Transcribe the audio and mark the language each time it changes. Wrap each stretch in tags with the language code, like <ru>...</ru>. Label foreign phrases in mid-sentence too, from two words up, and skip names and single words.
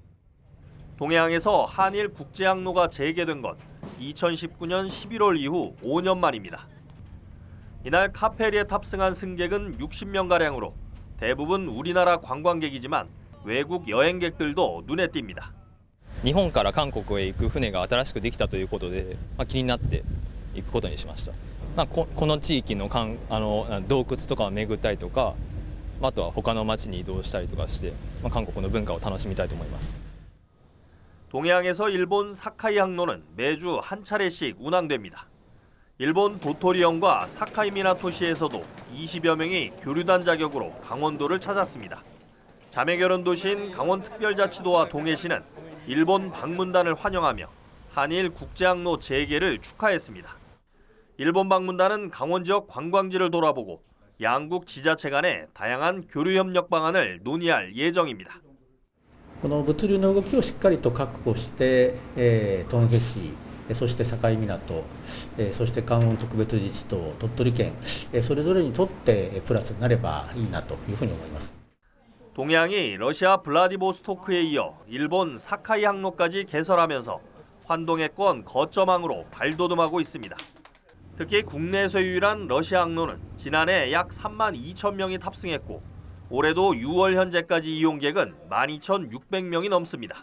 <ko>동해항에서 한일 국제항로가 재개된 건 2019년 11월 이후 5년 만입니다. 이날 카페리에 탑승한 승객은 60명가량으로 대부분 우리나라 관광객이지만 외국 여행객들도 눈에 띕니다.</ko> <ja>日本から韓国へ行く船が新しくできたということで、気になって行くことにしました。この地域の洞窟とかを巡ったりとか、あとは他の町に移動したりとかして、韓国の文化を楽しみたいと思います。</ja> <ko>동해항에서 일본 사카이 항로는 매주 한 차례씩 운항됩니다. 일본 도토리현과 사카이 미나토시에서도 20여 명이 교류단 자격으로 강원도를 찾았습니다. 자매결혼 도시인 강원특별자치도와 동해시는 일본 방문단을 환영하며 한일 국제항로 재개를 축하했습니다. 일본 방문단은 강원 지역 관광지를 돌아보고 양국 지자체 간의 다양한 교류 협력 방안을 논의할 예정입니다.</ko> <ja>この物流の動きをしっかりと確保して、東海市、そして境港、そして関温特別自治党、鳥取県、それぞれにとってプラスになればいいなというふうに思います。</ja> <ko>동해항이 러시아 블라디보스토크에 이어 일본 사카이 항로까지 개설하면서 환동해권 거점항으로 발돋움하고 있습니다. 특히 국내에서 유일한 러시아 항로는 지난해 약 3만 2천 명이 탑승했고 올해도 6월 현재까지 이용객은 12,600명이 넘습니다.</ko>